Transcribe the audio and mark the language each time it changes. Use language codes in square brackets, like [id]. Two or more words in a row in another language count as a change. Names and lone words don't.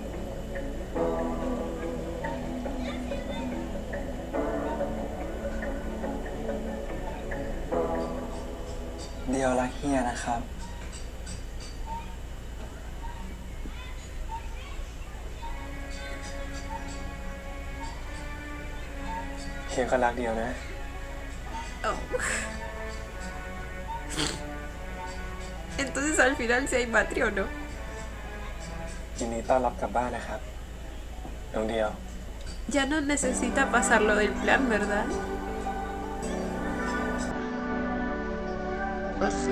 [th] เดียวรักเฮียนะครับ เฮียก็รักเดียวนะ Oh. [es] Entonces al final sí hay matri o no. [th] ยินดีต้อนรับกลับบ้านนะครับ น้องเดียว [es] Ya no necesita pasarlo del plan, ¿verdad? ¿O sí?